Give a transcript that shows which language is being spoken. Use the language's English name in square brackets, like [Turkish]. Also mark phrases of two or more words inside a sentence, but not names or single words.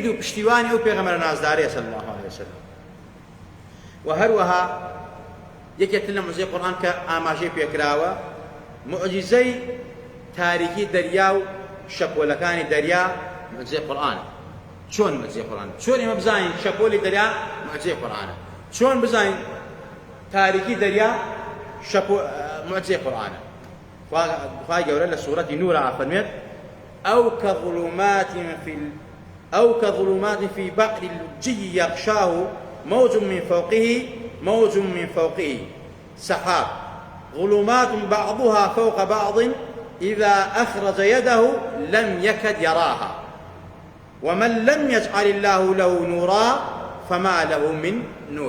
[Central Kurdish] و پشتیوانی ئەو پێغەمبەرە نازدارەیە [Arabic] صلی الله علیه وسلم [Central Kurdish] و هەروەها یەکێک لە معجزەی قورئان کە ئاماژەی پێکراوە معجزەی تاریکی دەریا و شەپۆلەکانی دەریا معجزەی قورئانە چۆن معجزەی قورئانە چۆن ئێمە بزانین شەپۆلی دەریا معجزەی قورئانە چۆن بزانین تاریکی دەریا معجزەی قورئانە خوای گەورە لە سوورەتی نورە ئەفەرمێت [Arabic] أو كظلمات في بحر اللجي يغشاه موج من فوقه سحاب ظلمات بعضها فوق بعض إذا أخرج يده لم يكد يراها ومن لم يجعل الله له نورا فما له من نور